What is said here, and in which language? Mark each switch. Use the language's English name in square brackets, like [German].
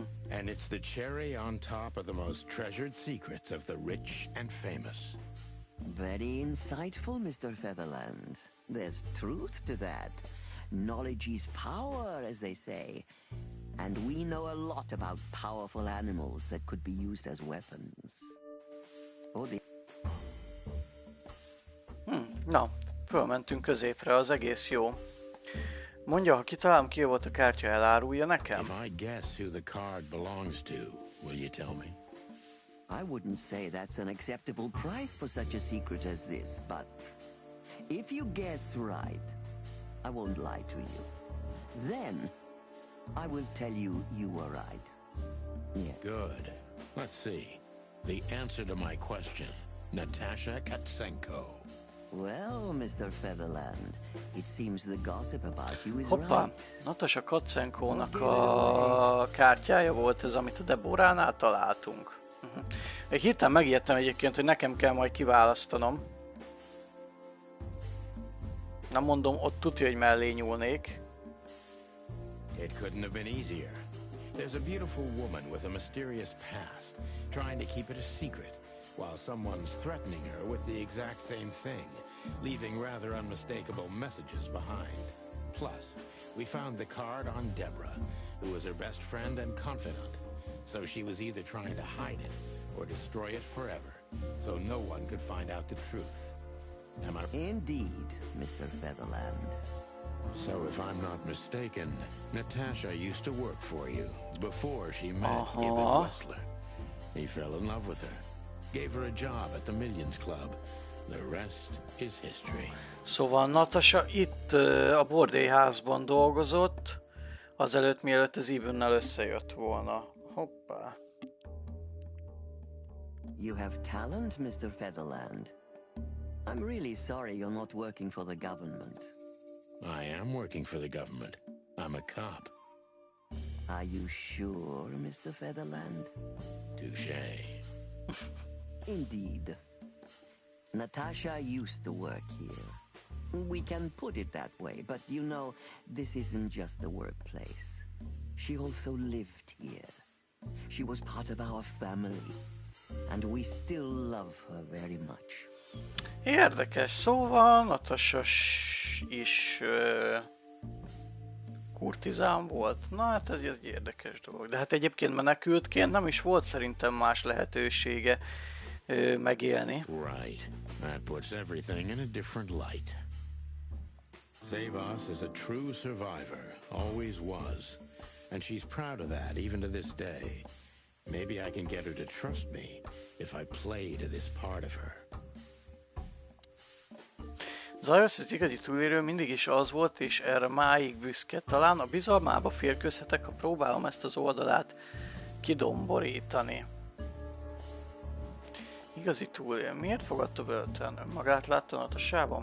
[English] And it's the cherry on top of the most treasured secrets of the rich and famous. Very insightful, Mr. Featherland. There's truth to that. Knowledge is power, as they say. And we know a lot about powerful animals that could be used as weapons. Oh, [Hungarian] Na, fölmentünk középre, az egész jó. Mondja, ha kitalálom ki volt a kártya, elárulja nekem? [English] If I guess who the card belongs to, will you tell me? I wouldn't say that's an acceptable price for such a secret as this, but if you guess right, I won't lie to you. Then I will tell you you were right. Yeah. Good. Let's see. The answer to my question. Natasha Katsenko. Well, Mr. Featherland, it seems the gossip about you is [Hungarian] Hoppá, [English] right. [Hungarian] Natasha Katsenkónak a kártyája volt ez, amit a Deboránál találtunk. Egy hirtelen megijedtem egyébként, hogy nekem kell majd kiválasztanom. Nem mondom, ott tudja, hogy mellé nyúlnék. [English] It couldn't have been easier. There's a beautiful woman with a mysterious past, trying to keep it a secret, while someone's threatening her with the exact same thing, leaving rather unmistakable messages behind. Plus, we found the card on Deborah, who was her best friend and confidant, so she was either trying to hide it or destroy it forever, so no one could find out the truth. Am I... Indeed, Mr. Featherland. So if I'm not mistaken, Natasha used to work for you before she met Ibn Wessler. He fell in love with her, gave her a job at the Millions Club. The rest is history. [Hungarian] Szóval Natasha itt a bordélyházban dolgozott, azelőtt mielőtt az Ibnnel összejött volna. Hoppá. [English] You have talent, Mr. Featherland. I'm really sorry you're not working for the government. I am working for the government. I'm a cop. Are you sure, Mr. Featherland? Touché. Indeed. Natasha used to work here. We can put it that way, but you know, this isn't just a workplace. She also lived here. She was part of our family, and we still love her very much. [Hungarian] Érdekes, szóval Natasha is kurtizán volt. Na hát ez egy érdekes dolog. De hát egyébként menekültként nem is volt szerintem más lehetősége megélni. [English] Right. That puts everything in a different light. Savas is a true survivor, always was. And she's proud of that, even to this day. Maybe I can get her to trust me if I play to this part of her. [Hungarian] Zajos az igazi túlélő mindig is az volt, és erre máig büszke. Talán a bizalmába férkőzhetek, ha próbálom ezt az oldalát kidomborítani. Igazi túlélő. Miért fogadta börtön? Önmagát látta Natasában?